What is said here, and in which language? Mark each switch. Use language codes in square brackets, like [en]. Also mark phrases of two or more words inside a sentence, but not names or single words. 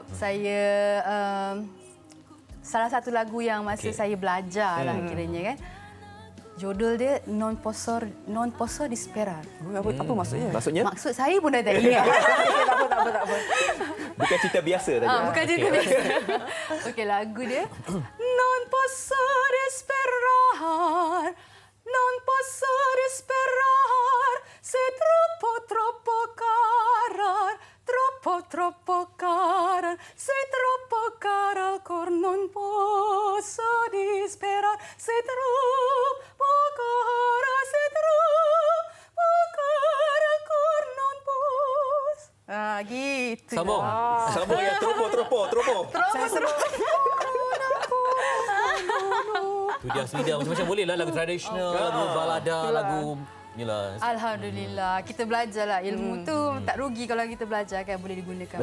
[ms] Saya salah satu lagu yang masa saya belajar lah kiranya kan. Judul dia Non Posso Disperar. Apa maksudnya? Maksud saya pun dah tak ingat. Tak apa. Bukan cerita biasa tadi. Bukan cerita biasa. [it] Okey, [ms] lagu dia [it] Non posso disperar, non posso disperar, se troppo cara, troppo cara, se troppo cara al cor non posso disperar, se troppo cara, se troppo cara al cor non posso. [ms] Gitu. Sambung. Sambung yang tropo. Tu dia Asmida macam-macam boleh lah lagu tradisional, lagu balada, lagu inilah. Alhamdulillah, kita belajarlah ilmu tu tak rugi kalau kita belajar kan, boleh digunakan.